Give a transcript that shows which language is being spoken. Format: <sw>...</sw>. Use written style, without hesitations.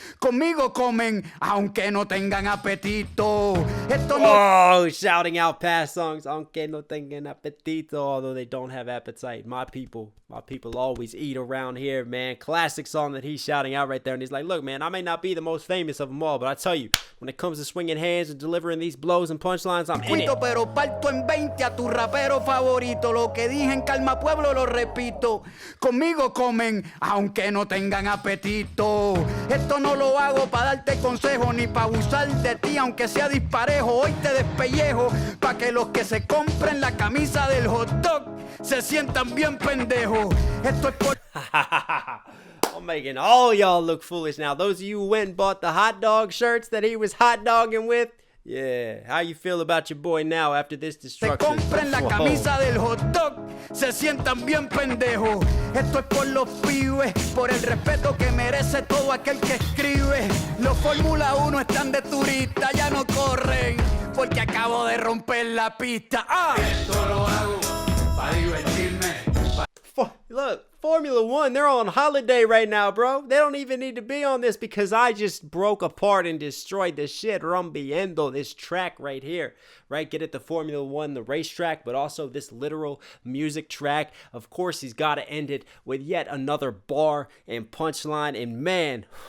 <es>Conmigo comen, aunque no tengan apetito. Esto no.</es> <en>Oh, shouting out past songs,</en> <es>aunque no tengan apetito,</es> <en>although they don't have appetite. My people always eat around here, man. Classic song that he's shouting out right there, and he's like, look, man, I may not be the most famous of them all, all. But I tell you, when it comes to swinging hands and delivering these blows and punchlines, I'm in it.</en> <es>Pero parto en 20 a tu rapero favorito. Lo que dije en Calma Pueblo lo repito. Conmigo comen aunque no tengan apetito. Esto no lo hago para darte consejo ni para abusar de ti aunque sea disparejo. Hoy te despellejo para que los que se compren la camisa del hot dog se sientan bien pendejos. Esto es por...</es> <en>I'm making all y'all look foolish now. Those of you who went and bought the hot dog shirts that he was hot dogging with, yeah, how you feel about your boy now after this destruction?</en> <es>Se compren la camisa del hot dog, se sientan bien pendejos. Esto es por los pibes, por el respeto que merece todo aquel que escribe. Los Fórmula 1 están de turista, ya no corren, porque acabo de romper la pista. ¡Ah! Esto lo hago para divertirme.</es> <en>Look, Formula 1, they're on holiday right now, bro. They don't even need to be on this because I just broke apart and destroyed the shit rompiendo this track right here, right? Get it, the Formula 1, the racetrack, but also this literal music track. Of course, he's got to end it with yet another bar and punchline, and man.</en>